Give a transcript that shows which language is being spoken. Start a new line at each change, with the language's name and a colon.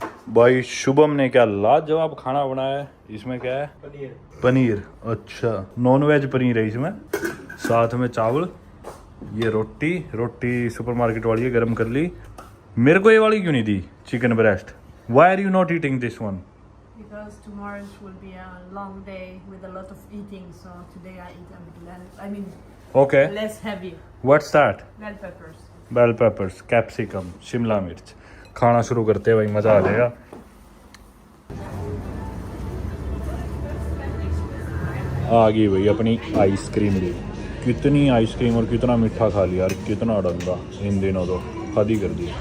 Hindi: भाई शुभम ने क्या लाजवाब खाना बनाया है। इसमें क्या है? पनीर। अच्छा, नॉन वेज पनीर है इसमें, साथ में चावल ये रोटी सुपरमार्केट वाली है, गरम कर ली। मेरे को ये वाली क्यों नहीं दी chicken breast?
English: Why are you not eating this one? Because tomorrow will be a long day with a lot of eating, so today I eat a bit less. I mean, okay, less heavy. What's that? Bell peppers.
Hindi: Bell peppers, capsicum, Shimla मिर्च। खाना शुरू करते हैं भाई, मजा आ जाएगा। आ गई भाई अपनी आइसक्रीम भी। कितनी आइसक्रीम और कितना मीठा खा लिया यार, कितना डंगा इन दिनों तो हद ही कर दी।